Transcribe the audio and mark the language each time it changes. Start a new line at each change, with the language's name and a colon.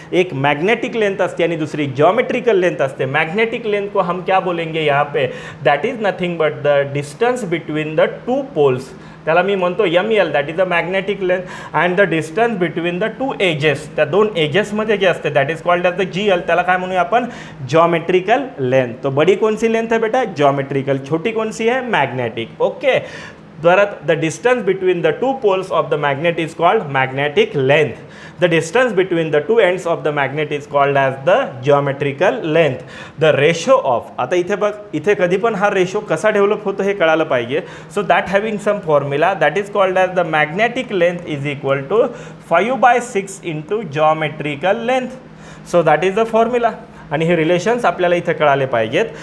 Marathi: एक magnetic length असते आणि दूसरी ज्योमेट्रिकल लेंथ असते.
Hindi: मैग्नेटिक लेंथ को हम क्या बोलेंगे यहाँ पे,
English: That is nothing but the distance between the two poles.
Marathi: त्याला मी म्हणतो
English: ML, that is the magnetic length. And the distance between the two edges,
Marathi: त्या दोन एजेसमध्ये जे असते
English: That is called as the GL.
Marathi: त्याला काय म्हणूया आपण, जॉमेट्रिकल लेंथ.
Hindi: तो बड़ी कौन सी लेंथ है बेटा, जॉमेट्रिकल. छोटी कौन सी है, magnetic.
English: Okay, the distance between the two poles of the magnet is called magnetic length. The distance between the two ends of the magnet is called as the geometrical length. The ratio of,
Marathi: आता इथे बघ, इथे कधी पण हा ratio कसा develop होतो हे कळालं पाहिजे.
English: So that having some formula that is called as the magnetic length is equal to 5/6 into geometrical length. So that is the formula.
Marathi: आणि हे रिलेशन्स आपल्याला इथे कळाले पाहिजेत.